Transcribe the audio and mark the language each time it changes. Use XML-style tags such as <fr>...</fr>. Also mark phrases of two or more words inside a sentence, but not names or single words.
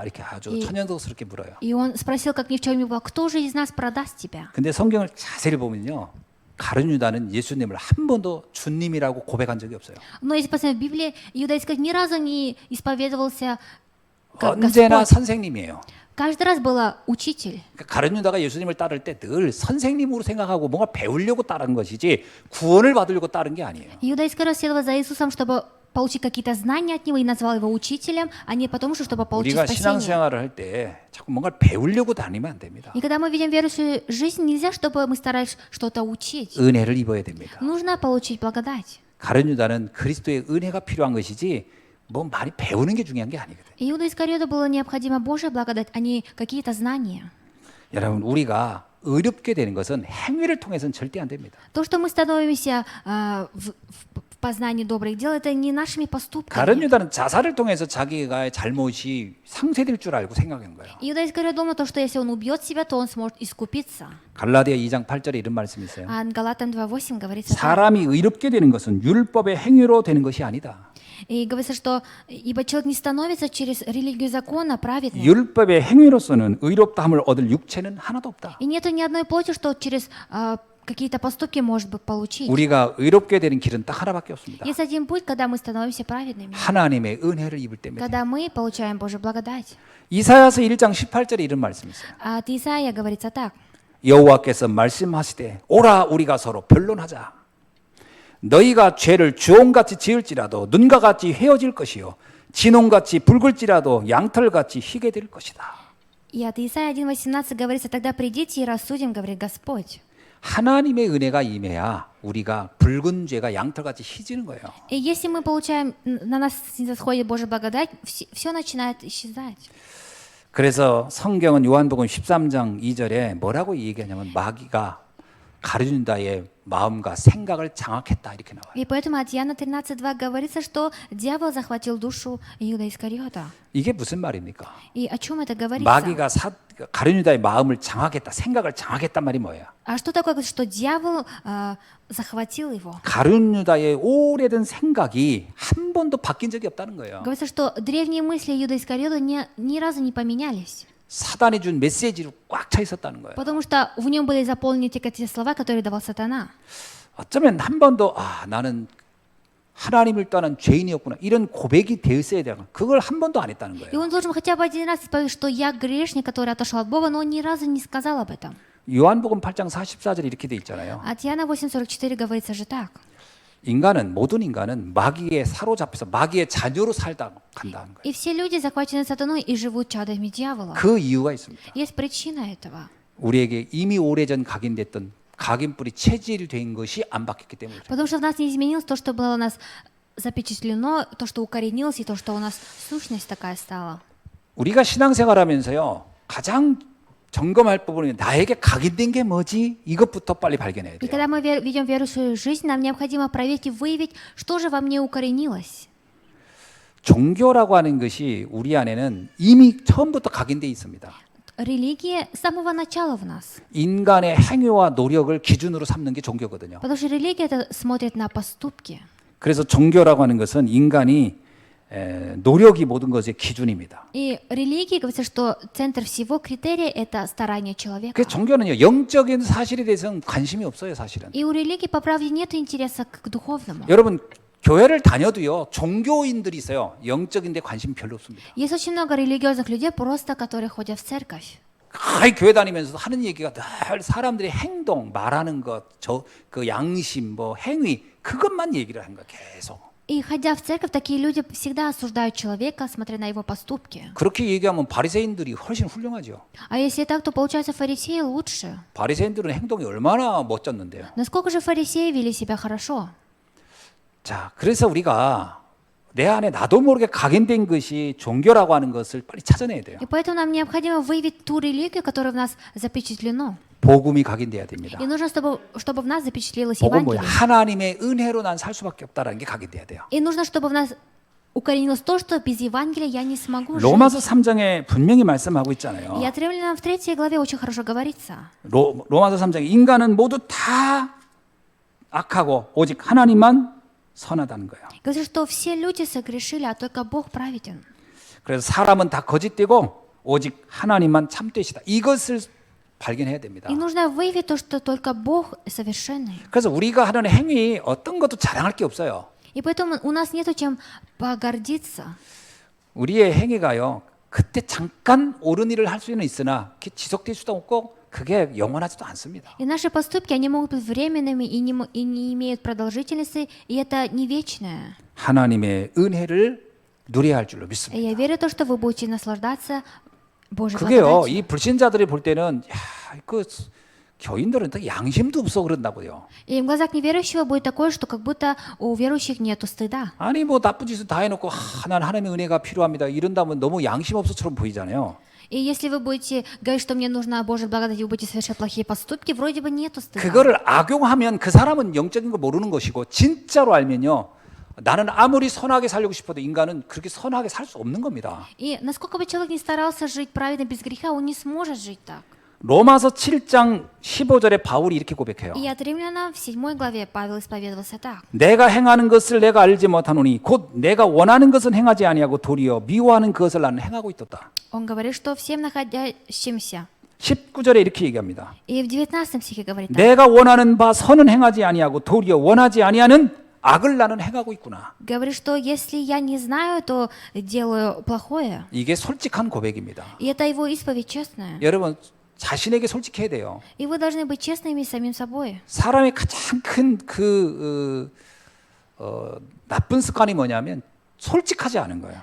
<ko>이렇게 아주 이- 천연덕스럽게 물어요.</ko> <ru>И он спросил, как ни в чем не было: «Кто же из нас продаст тебя?»</ru> <ko>근데 성경을 자세히 보면요, 가룟 유다는 예수님을 한 번도 주님이라고 고백한 적이 없어요.</ko> <ru>Но если посмотреть в Библии, Иуда Искариот ни разу не исповедовался как</ru> <ko>언제나</ko> <ru>Господь.</ru> <ko>선생님이에요.</ko> <ru>Каждый раз был учитель.</ru> <ko>그러니까 가룟 유다가 예수님을 따를 때 늘 선생님으로 생각하고 뭔가 배우려고 따른 것이지 구원을 받으려고 따른 게 아니에요.</ko> <ru>Иуда Искариот следовал за Иисусом, чтобы получить какие-то знания от него, и назвал его учителем, а не потому, что чтобы получить</ru> <ko>우리가</ko> <ru>спасение.</ru> <ko>신앙생활을 할 때 자꾸 뭔가 배우려고 다니면 안 됩니다.</ko> <ru>И когда мы видим верующую жизнь, нельзя, чтобы мы старались что-то учить.</ru> <ko>은혜를 입어야 됩니다.</ko> <ru>Нужно получить благодать.</ru> <ko>가룟 유다는 그리스도의 은혜가 필요한 것이지 뭐 많이 배우는 게 중요한 게 아니거든요.</ko> <ru>Иуда Искариоту было необходима Божья благодать, а не какие-то знания.</ru> <ko>여러분, 우리가 의롭게 되는 것은 행위를 통해서는 절대 안 됩니다.</ko> <ru>То, что мы становимся в познании добрых дел, это не нашими</ru> <ko>가룟</ko> <ru>поступками.</ru> <ko>유다는 자살을 통해서 자기가 잘못이 상쇄될 줄 알고 생각한 거예요.</ko> <ru>Иуда Искариот думал, то, что если он убьет себя, то он сможет искупиться.</ru> <ko>갈라디아 2장 8절에 이런 말씀이 있어요.</ko> <ru>А Галатам 2:8 говорится так.</ru> <ko>사람이 의롭게 되는 것은 율법의 행위로 되는 것이 아니다.</ko> <ru>И говорится, что ибо человек не становится через религию закона праведным.</ru> <ko>율법의 행위로서는 의롭다함을 얻을 육체는 하나도 없다.</ko> <ru>И нету ни одной плоти, что через какие-то поступки может быть получить.</ru> <ko>우리가 의롭게 되는 길은 딱 하나밖에 없습니다.</ko> <ru>Есть один путь, когда мы становимся праведными.</ru> <ko>하나님의 은혜를 입을 때입니다.</ko> <ru>Когда мы получаем Божью благодать.</ru> <ko>이사야서 1장 18절에 이런 말씀이 있어요.</ko> <ru>А от Исаия говорится так.</ru> <ko>여호와께서 말씀하시되 오라 우리가 서로 변론하자. 너희가 죄를 주홍같이 지을지라도 눈과 같이 헤어질 것이요 진홍같이 붉을지라도 양털같이 희게 될 것이다.</ko> <ru>И от Исаия 1:18 говорится: «Тогда придите и рассудим, говорит Господь».</ru> <ko>하나님의 은혜가 임해야 우리가 붉은 죄가 양털같이 희지는 거예요.</ko> <ru>И если мы получаем, на нас снисходит Божья благодать, все начинает исчезать.</ru> <ko>그래서 성경은 요한복음 13장 2절에 뭐라고 얘기하냐면 마귀가 가룟 유다의 마음과 생각을 장악했다 이렇게 나와요.</ko> <ru>И поэтому от Иоанна 13:2 говорится, что дьявол захватил душу Иуда Искариота.</ru> <ko>이게 무슨 말입니까?</ko> <ru>И о чем это говорится?</ru> <ko>마귀가 가룟 유다의 마음을 장악했다, 생각을 장악했단 말이 뭐예요?</ko> <ru>А что такое, что дьявол захватил его?</ru> <ko>가룟 유다의 오래된 생각이 한 번도 바뀐 적이 없다는 거예요.</ko> <ru>Говорится, что древние мысли Иуда Искариота ни разу не поменялись.</ru> <ko>사단이 준 메시지로 꽉 차 있었다는 거예요.</ko> <ru>Потому что в нем были заполнены те слова, которые давал сатана.</ru> <ko>어쩌면 한 번도 나는 하나님을 떠난 죄인이었구나 이런 고백이 되었어야 되는 그걸 한 번도 안 했다는</ko> <ru>И</ru> <ko>거예요.</ko> <ru>он должен хотя бы один раз исповедать, что я грешник, который отошел от Бога, но он ни разу не сказал об этом.</ru> <ko>요한복음 8장 44절에 이렇게 돼 있잖아요.</ko> <ru>От Иоанна 8:44 говорится же так.</ru> <ko>모든 인간은 마귀에 사로잡혀서 마귀의 자녀로 살다 간다는 거예요.</ko> <ru>И все люди захвачены сатаной и живут чадами дьявола.</ru> <ko>그 이유가 있습니다.</ko> <ru>Есть причина этого.</ru> <ko>우리에게 이미 오래전 각인됐던 각인뿔이 체질이 된 것이 안 바뀌었기 때문에 그래요.</ko> <ru>Потому что в нас не изменилось то, что было у нас запечатлено, то, что укоренилось, и то, что у нас сущность такая стала.</ru> <ko>우리가 신앙생활하면서요 가장 점검할 부분이 나에게 각인된 게 뭐지? 이것부터 빨리 발견해야</ko> <ru>И</ru> <ko>돼요.</ko> <ru>когда мы ведем верующую жизнь, нам необходимо проверить и выявить, что же во мне укоренилось.</ru> <ko>종교라고 하는 것이 우리 안에는 이미 처음부터 각인돼 있습니다.</ko> <ru>Религия с самого начала в нас.</ru> <ko>인간의 행위와 노력을 기준으로 삼는 게 종교거든요.</ko> <ru>Потому что религия это смотрит на поступки.</ru> <ko>그래서 종교라고 하는 것은 인간이 노력이 모든 것의 기준입니다.</ko> <ru>И религия говорится, что центр всего критерия это старание человека.</ru> <ko>그 종교는요 영적인 사실에 대해서는 관심이 없어요, 사실은.</ko> <ru>И у религии по правде нет интереса к духовному.</ru> <ko>여러분 교회를 다녀도요 종교인들이 있어요. 영적인데 관심 별로 없습니다.</ko> <ru>Есть очень много религиозных людей, просто которые ходят в церковь.</ru> <ko>거의 교회 다니면서 하는 얘기가 늘 사람들의 행동, 말하는 것, 그 양심, 뭐 행위 그것만 얘기를 하는 거야 계속.</ko> <ru>И ходя в церковь, такие люди всегда осуждают человека, смотря на его поступки.</ru> <ko>그렇게 얘기하면 바리새인들이 훨씬 훌륭하죠.</ko> <ru>А если так, то получается фарисеи лучше.</ru> <ko>바리새인들은 행동이 얼마나 멋졌는데요.</ko> <ru>Насколько же фарисеи вели себя хорошо?</ru> <ko>자, 그래서 우리가 내 안에 나도 모르게 각인된 것이 종교라고 하는 것을 빨리 찾아내야 돼요.</ko> <ru>И поэтому нам необходимо выявить ту религию, которая в нас запечатлено.</ru> <ko>복음이 각인돼야 됩니다.</ko> <ru>И нужно, чтобы в нас запечатлелось</ru> <ko>복음 뭐야?</ko> <ru>Евангелие.</ru> <ko>하나님의 은혜로 난 살 수밖에 없다라는 게 각인돼야 돼요.</ko> <ru>И нужно, чтобы в нас укоренилось то, что без Евангелия я не смогу жить.</ru> <ko>로마서 3장에 분명히 말씀하고 있잖아요.</ko> <ru>И от Римлянам в 3 главе очень хорошо говорится.</ru> <ko>로마서 3장에 인간은 모두 다 악하고 오직 하나님만 선하다는 거예요.</ko> <ru>Говорится, что все люди согрешили, а только Бог праведен.</ru> <ko>그래서 사람은 다 거짓되고 오직 하나님만 참되시다. 이것을 발견해야 됩니다.</ko> <ru>И нужно выявить то, что только Бог совершенный.</ru> <ko>그래서 우리가 하는 행위 어떤 것도 자랑할 게 없어요.</ko> <ru>И поэтому у нас нету чем погордиться.</ru> <ko>우리의 행위가요. 그때 잠깐 옳은 일을 할 수는 있으나 그게 지속될 수도 없고 그게 영원하지도 않습니다.</ko> <ru>И наши поступки, они могут быть временными и не имеют продолжительности, и это не вечное.</ru> <ko>하나님의 은혜를 누려야 할 줄로</ko> <ru>И</ru> <ko>믿습니다.</ko> <ru>я верю в то, что вы будете наслаждаться Божьей</ru> <ko>그게요.</ko> <ru>благодатью.</ru> <ko>이 불신자들이 볼 때는 야, 그 교인들은 또 양심도 없어 그런다고요.</ko> <ru>И в глазах неверующего будет такое, что как будто у верующих нету стыда.</ru> <ko>아니 뭐 나쁜 짓을 다 해놓고 난 하나님의 은혜가 필요합니다. 이런다면 너무 양심 없어처럼 보이잖아요.</ko> <ru>И если вы будете говорить, что мне нужна Божья благодать, и вы будете совершать плохие поступки, вроде бы нету стыда.</ru> <ko>그거를 악용하면 그 사람은 영적인 걸 모르는 것이고 진짜로 알면요. 나는 아무리 선하게 살려고 싶어도 인간은 그렇게 선하게 살 수 없는 겁니다.</ko> <ru>И насколько бы человек не старался жить праведно без греха, он не сможет жить так.</ru> <ko>로마서 7장 15절에 바울이 이렇게 고백해요.</ko> <ru>И от Римлянам в 7 главе Павел исповедовался так.</ru> <ko>내가 행하는 것을 내가 알지 못하노니 곧 내가 원하는 것은 행하지 아니하고 도리어 미워하는 그것을 나는 행하고 있도다.</ko> <ru>Он говорит, что всем находящимся.</ru> <ko>19절에 이렇게 얘기합니다.</ko> <ru>И в 19 стихе говорит так.</ru> <ko>내가 원하는 바 선은 행하지 아니하고 도리어 원하지 아니하는 악을 나는 행하고 있구나.</ko> <ru>Говорит, что если я не знаю, то делаю плохое.</ru> <ko>이게 솔직한 고백입니다.</ko> <ru>И это его исповедь честная.</ru> <ko>여러분 자신에게 솔직해야 돼요.</ko> <ru>И вы должны быть честными с самим собой.</ru> <ko>사람의 가장 큰 나쁜 습관이 뭐냐면 솔직하지 않은 거예요.</ko>